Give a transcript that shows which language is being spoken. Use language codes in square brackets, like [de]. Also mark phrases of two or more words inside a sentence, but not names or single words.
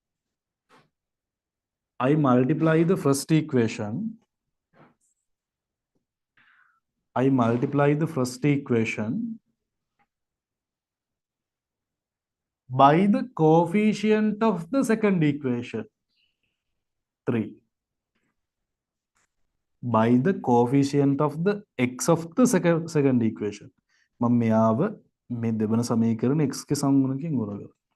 [en] I multiply the first equation by the coefficient of the second equation, 3. By the coefficient of the x of the second equation. [si] මම මෙයාව මේ දෙවන සමීකරණ x ගේ සමගුණකින් ගුණ කරනවා.